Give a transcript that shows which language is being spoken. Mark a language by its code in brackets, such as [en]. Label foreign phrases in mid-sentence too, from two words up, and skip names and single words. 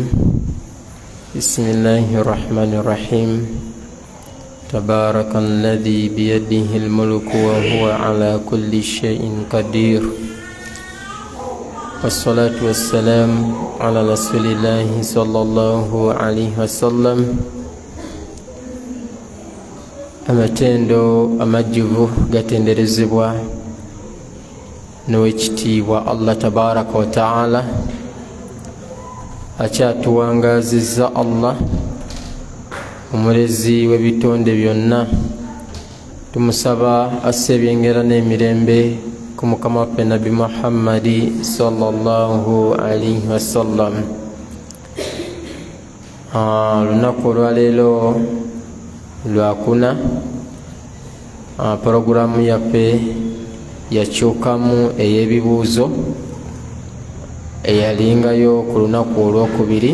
[ar] بسم الله الرحمن الرحيم. تبارك الذي بيده الملك وهو على كل شيء قدير، والصلاة والسلام على رسول الله صلى الله عليه وسلم. [lg] Amatendo amajivu gatenderezebwa n'owekitiibwa Allah [ar] تبارك وتعالى, [lg] akyatuwangazizza Allah omulezi w'ebitonde byonna. Tumusaba asse ebyengera n'emirembe ku mukama waffe Nabi Muhammadi [ar] صلى الله عليه وسلم. [lg] Lunaku olwaleero lwakuna, programu yaffe yakyukamu ey'ebibuuzo eyalingayo ku lunaku olwokubiri.